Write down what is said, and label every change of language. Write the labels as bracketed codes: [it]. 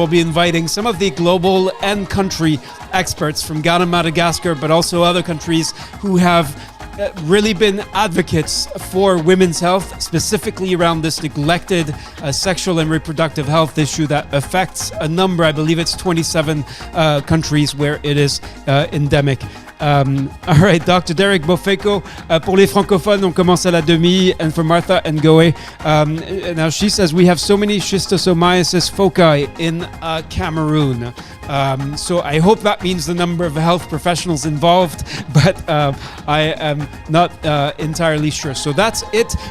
[en] We'll be inviting some of the global and country experts from Ghana, Madagascar, but also other countries who have really been advocates for women's health, specifically around this neglected sexual and reproductive health issue that affects a number, I believe it's 27 countries where it is endemic. All right, Dr. Derek Bofeko. [fr] Pour les francophones, on commence à la demi. [en] And for Martha Ngoe, now she says we have so many schistosomiasis foci in Cameroon. So I hope that means the number of health professionals involved, but I am not entirely sure. So that's it.